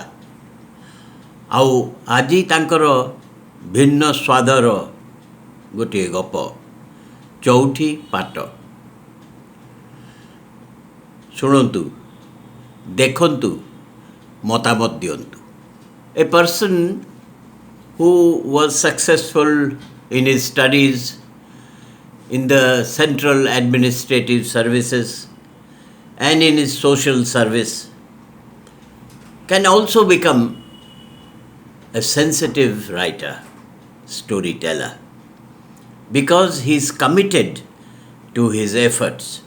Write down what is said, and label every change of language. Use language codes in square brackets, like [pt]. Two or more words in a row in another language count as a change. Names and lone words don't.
[or] ଆଉ ଆଜି ତାଙ୍କର ଭିନ୍ନ ସ୍ୱାଦର ଗୋଟିଏ ଗପ, ଚଉଠି ପାଟ। ଶୁଣନ୍ତୁ, ଦେଖନ୍ତୁ, ମତାମତ ଦିଅନ୍ତୁ। [en] A person who was successful in his studies in the central administrative services and in his social service can also become a sensitive writer, storyteller, because he is committed to his efforts.